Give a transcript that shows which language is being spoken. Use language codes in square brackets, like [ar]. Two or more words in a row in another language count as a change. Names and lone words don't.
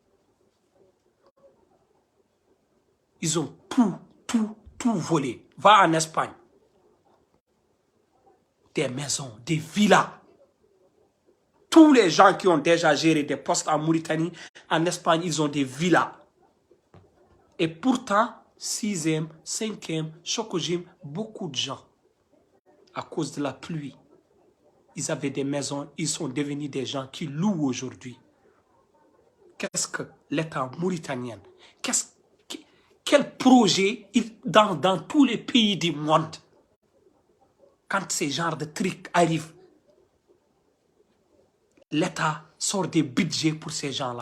[fr] Ils ont tout volé. Va en Espagne. Des maisons, des villas. Tous les gens qui ont déjà géré des postes en Mauritanie, en Espagne, ils ont des villas. Et pourtant, 6e, 5e, Chokojim, beaucoup de gens, à cause de la pluie, ils avaient des maisons, ils sont devenus des gens qui louent aujourd'hui. Qu'est-ce que l'État mauritanien, quel projet dans tous les pays du monde, quand ces genres de trucs arrivent, l'État sort des budgets pour ces gens-là.